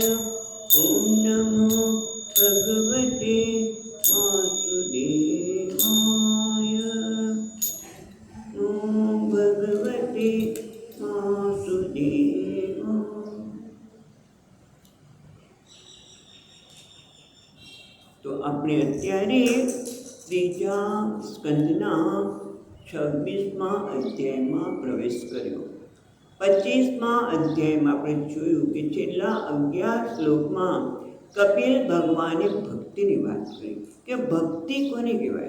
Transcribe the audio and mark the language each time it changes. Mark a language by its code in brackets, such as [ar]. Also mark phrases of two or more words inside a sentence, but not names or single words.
[sa] ॐ नमो भगवते वासुदेवाय। ॐ भगवते वासुदेवाय। [gu] तो આપણે અત્યારે ત્રીજા સ્કંદના 26મા અધ્યાયમાં પ્રવેશ કર્યો। 25મા અધ્યાયમાં આપણે જોયું કે છેલ્લા 11 શ્લોકમાં કપિલ ભગવાને ભક્તિની વાત કરી કે ભક્તિ કોને કહેવાય।